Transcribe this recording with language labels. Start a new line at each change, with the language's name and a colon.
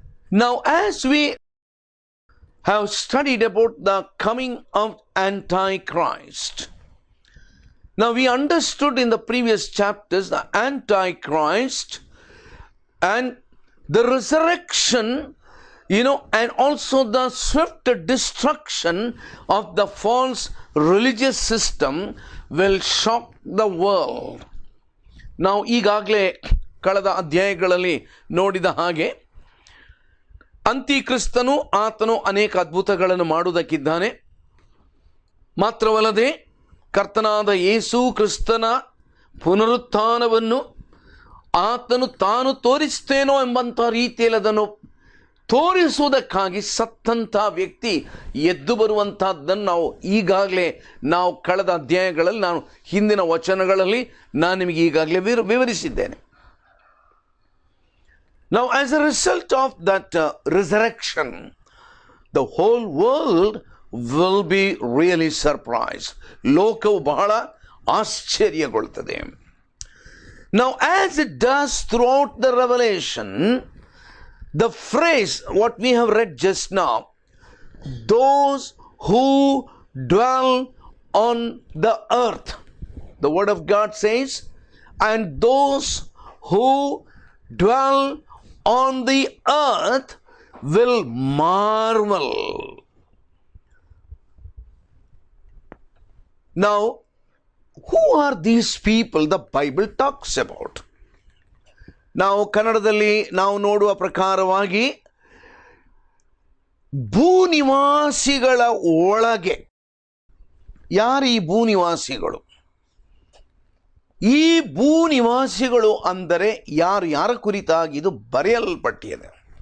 English: Now, as we have studied about the coming of Antichrist, now we understood in the previous chapters the Antichrist and the resurrection, and also the swift destruction of the false religious system will shock the world.
Kannada: ನಾವು ಈಗಾಗಲೇ ಕಳೆದ ಅಧ್ಯಾಯಗಳಲ್ಲಿ ನೋಡಿದ ಹಾಗೆ ಅಂತಿಕ್ರಿಸ್ತನು ಆತನು ಅನೇಕ ಅದ್ಭುತಗಳನ್ನು ಮಾಡುವುದಕ್ಕಿದ್ದಾನೆ. ಮಾತ್ರವಲ್ಲದೆ ಕರ್ತನಾದ ಯೇಸು ಕ್ರಿಸ್ತನ ಪುನರುತ್ಥಾನವನ್ನು ಆತನು ತಾನು ತೋರಿಸ್ತೇನೋ ಎಂಬಂಥ ರೀತಿಯಲ್ಲಿ ಅದನ್ನು ತೋರಿಸುವುದಕ್ಕಾಗಿ ಸತ್ತಂಥ ವ್ಯಕ್ತಿ ಎದ್ದು ಬರುವಂತಹದ್ದನ್ನು ನಾವು ಈಗಾಗಲೇ ನಾವು ಕಳೆದ ಅಧ್ಯಾಯಗಳಲ್ಲಿ ನಾನು ಹಿಂದಿನ ವಚನಗಳಲ್ಲಿ ನಾನು ನಿಮಗೆ ಈಗಾಗಲೇ ವಿವರಿಸಿದ್ದೇನೆ.
English: Now, as a result of that resurrection, the whole world will be really surprised.
Kannada: ಲೋಕವು ಬಹಳ ಆಶ್ಚರ್ಯಗೊಳ್ಳುತ್ತದೆ.
English: Now, as it does throughout the Revelation, the phrase what we have read just now, those who dwell on the earth, the word of God says, and those who dwell on the earth will marvel. Now, who are these people the Bible talks about?
Kannada: ನಾವು ಕನ್ನಡದಲ್ಲಿ ನಾವು ನೋಡುವ ಪ್ರಕಾರವಾಗಿ ಭೂನಿವಾಸಿಗಳ ಒಳಗೆ ಯಾರು ಈ ಭೂನಿವಾಸಿಗಳು? ಈ ಭೂನಿವಾಸಿಗಳು ಅಂದರೆ ಯಾರ ಕುರಿತಾಗಿ ಇದು ಬರೆಯಲ್ಪಟ್ಟಿದೆ?